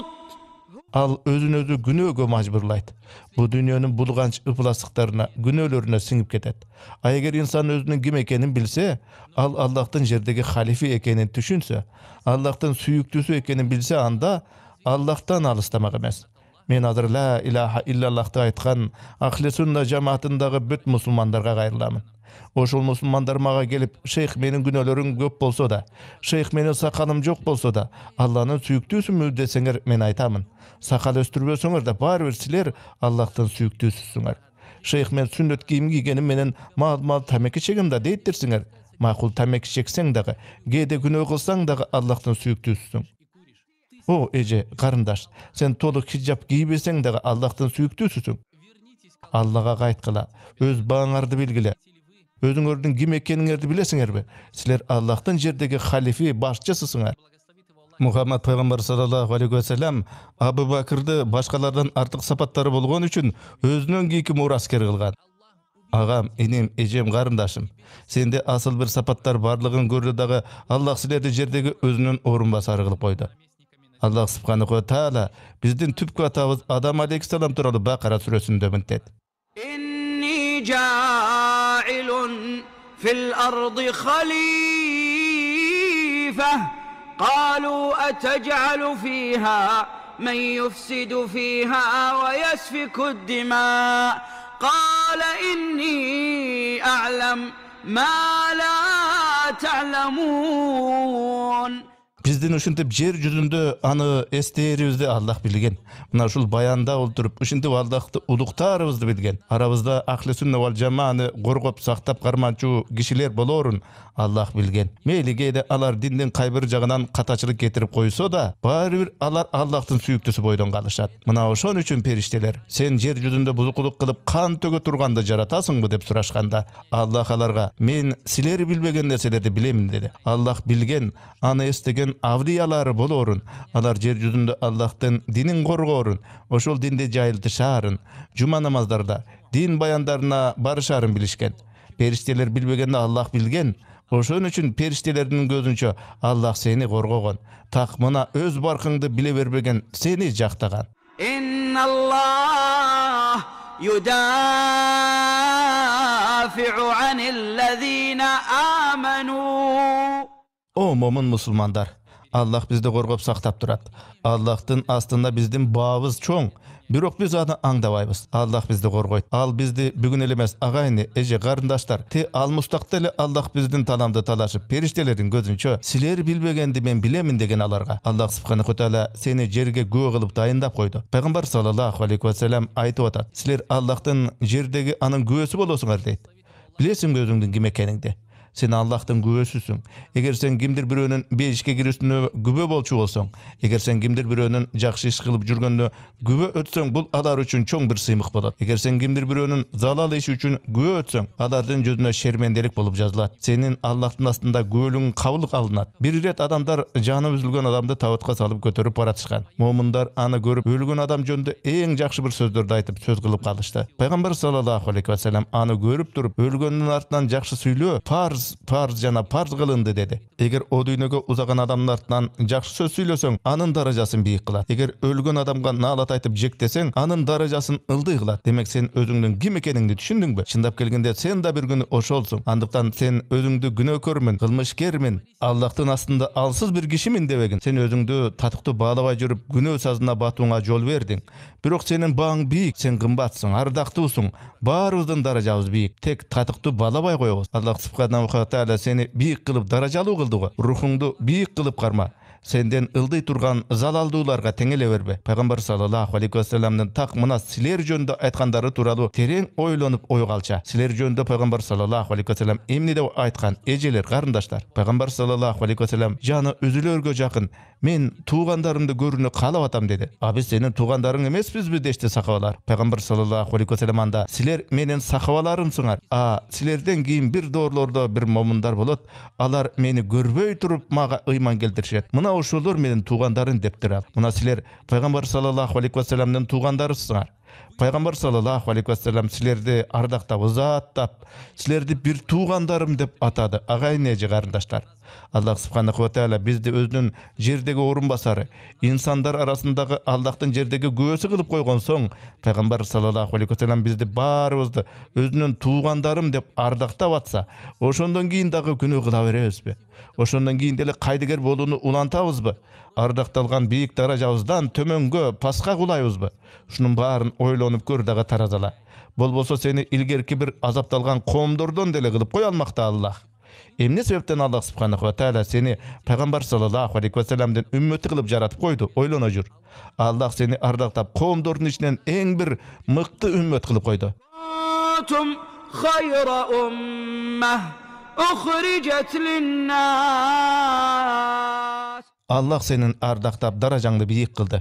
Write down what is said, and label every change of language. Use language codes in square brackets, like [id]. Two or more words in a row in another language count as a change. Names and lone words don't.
[ky] ал өзүн өзү күнөөгө мажбурлайт. Бу дүйнөнүн булганч ыпласыктарына, күнөөлөрүнө сиңип кетет. А эгер инсан өзүнүн ким экенин билсе, ал Аллахтын жердеги халифи экенин түшүнсө, Аллахтын сүйүктүүсү экенин билсе, анда Аллахтан алыстамак эмес. Мен азыр [ar] لا إله إلا الله [ky] айткан [ar] أهل السنة [ky] жамаатындагы бүт мусулмандарга кайрыламын. Ошол мусулмандар мага келип, шейх менин күнөөлөрүм көп болсо да, шейх менин сакалым жок болсо да, Алланын сүйүктүүсүмү десеңер, мен айтамын. Сакал өстүрбөсөңөр да баары бир силер Аллахтын сүйүктүүсүсүңөр. Шейх мен сүннөт кийим кийгеним менен мал тамеки чегем да дейттирсиңер. Макул тамеки чексең дагы, кээде күнөө кылсаң дагы Аллахтын сүйүктүүсүсүң. О, эже, карындаш, сен толук хиджаб кийбесең дагы Аллахтын сүйүктүүсүсүң. Аллага кайткыла, өз бааңарды билгиле. Өзүңөрдүн ким экениңерди билесиңерби? Силер Аллахтын жердеги халифи, башчысысыңар. Мухаммад пайгамбар [ar] صلى الله عليه وسلم [ky] Абу Бакырды башкалардан артык сапаттары болгон үчүн өзүнөн кийинки мураскер кылган. Агам, энем, эжем, карындашым, сенде асыл бир сапаттар барлыгын көрдү дагы Аллах силерди жердеги өзүнүн орун басары кылып койду. Аллах [ar] سبحانه وتعالى [ky] биздин түпкү атабыз Адам алейхиссалам тууралуу Бакара сүрөсүндө мынтет. [ar] إني جاعل في الأرض خليفة قالوا أتجعل فيها من يفسد فيها ويسفك الدماء قال إني أعلم ما لا تعلمون. [ky] Биздин ушинтип жер жүзүндө аны эстээрибизди Аллах билген. Мына ушул баянда олтуруп ушинтип Аллахты улуктаарыбызды билген. Арабызда [ar] أهل السنة والجماعة [ky] коргоп сактап карманчу кишилер болорун Аллах билген. Мейли кээде алар диндин кай бир жагынан катачылык кетирип койсо да, баары бир алар Аллахтын сүйүктүүсү бойдон калышат. Мына ошон үчүн периштелер, сен жер жүзүндө бузукулук кылып кан төгө турганды жаратасыңбы деп сурашканда, Аллах аларга мен силер билбеген нерселерди билемин деди. Аллах билген, аны эстеген авлиялары болорун, алар жер жүзүндө Аллахтын динин коргоорун, ошол динди жайылтышаарын, жума намаздарда дин баяндарына барышаарын билишкен. Периштелер билбегенде Аллах билген. Ошон үчүн периштелердин көзүнчө Аллах сени коргогон. Так мына өз баркыңды биле бербеген сени жактаган. [ar] إن الله يدافع عن الذين آمنوا. [ky] О, момун мусулмандар, Аллах бизди коргоп сактап турат. Аллахтын астында биздин баабыз чоң. Бирок биз аны аңдабайбыз. Аллах бизди коргойт. Ал бизди бүгүн эле эмес, агайны, эже, карындаштар, ал мустакта эле Аллах биздин таламды талашып, периштелердин көзүнчө силер билбегенди мен билемин деген аларга Аллах [ar] سبحانه تعالى [ky] сени жерге күбө кылып дайындап койду. Пайгамбар [ar] صلى الله عليه وسلم [ky] айтып атат: силер Аллахтын жердеги анын күбөсү болосуңар дейт. Билесиңби өзүңдүн ким экениңди? Сен Аллахтан күбөсүсүң. Эгер сен кимдир biröөнүн бейишке кирүүсүнө күбө болчу болсоң, эгер сен кимдир бирөөнүн жакшы иш кылып жүргөндө күбө өтсөң, бул алар үчүн чоң бир сыймык болот. Эгер сен кимдир бирөөнүн залал иши үчүн күбө өтсөң, алардын жүзүнө шерменделик болуп жазылат. Сенин Аллахтын астында күбөлүгүң кабыл алынат. Бир ирет адамдар жаны үзүлгөн адамды табытка салып көтөрүп баратышкан. Момундар аны көрүп, өлгөн адам жөнүндө эң жакшы бир сөздөрдү айтып сөз кылып калышты. Пайгамбар [ar] صلى الله عليه وسلم [ky] аны көрүп туруп, өлгөндүн артынан жакшы сүйлөө, парз жана парз кылынды деди. Эгер о дүйнөгө узаган адамдын артынан жакшы сөз сүйлөсөң, анын даражасын бийик кылат. Эгер өлгөн адамга наалат айтып жектесең, анын даражасын ылдый кылат. Демек сен өзүңдүн ким экениңди түшүндүңбү? Чындап келгенде сен да бир күнү ошолсуң. Андыктан сен өзүңдү күнөөкөрмүн, кылмышкермин, Аллахтын астында алсыз бир кишимин дебегин. Сен өзүңдү татыктуу баалабай жүрүп, күнөө сазына батууңа жол бердиң. Бирок сенин бааң бийик, сен кымбатсың, ардактуусуң. Баарыбыздын даражабыз бийик. Тек татыктуу баалабай коебуз. Аллах [ar] سبحانه وتعالى [ky] сени бийик кылып даражалуу кылды го. Рухуңду бийик кылып карма. Сенден ылдый турган залалдууларга теңеле бербе. Пайгамбар [ar] صلى الله عليه وسلم [ky] так мына силер жөнүндө айткандары тууралуу терең ойлонуп ойго алча. Силер жөнүндө пайгамбар [ar] صلى الله عليه وسلم [ky] эмне деп айткан? Эжелер, карындаштар. Пайгамбар [ar] صلى الله عليه وسلم [ky] жаны үзүлөргө жакын мен туугандарымды көрүүнү каалап атам деди. А биз сенин туугандарың эмеспизби дешти сахабалар. Пайгамбар [ar] صلى الله عليه وسلم [ky] анда силер менин сахабаларымсыңар. Силерден кийин бир доорлордо бир момундар болот. Алар мени көрбөй туруп мага ыйман келтиришет. Мына ошолор менин туугандарым дептир ал. Мына силер пайгамбар [ar] صلى الله عليه وسلم [ky] туугандарысыңар. Пайгамбар [ar] صلى الله عليه وسلم [ky] силерди ардактап, узаттап, силерди бир туугандарым деп атады. Агайын, эже, карындаштар. Аллах [ar] سبحانه وتعالى [ky] бизди өзүнүн жердеги орун басары, инсандар арасындагы Аллахтын жердеги күбөсү кылып койгон соң, пайгамбар [ar] صلى الله عليه وسلم [ky] бизди баарыбызды өзүнүн туугандарым деп ардактап атса, ошондон кийин дагы күнөө кыла беребизби? Ошондон кийин деле кайдыгер болууну улантабызбы? Ардакталган бийик даражабыздан төмөнгө паска кулайбызбы? Ушунун баарын ойлонуп көр дагы таразала. Болбосо сени илгерки бир азапталган коомдордон деле кылып кое алмакта Аллах. Эмне себептен Аллах [ar] سبحانه وتعالى [ky] сени пайгамбар [ar] صلى الله عليه وسلم [ky] үммөтү кылып жаратып койду? Ойлоно жүр. Аллах сени ардактап коомдордун ичинен эң бир мыкты үммөт кылып койду. Аллах сенин ардактап даражаңды бийик кылды.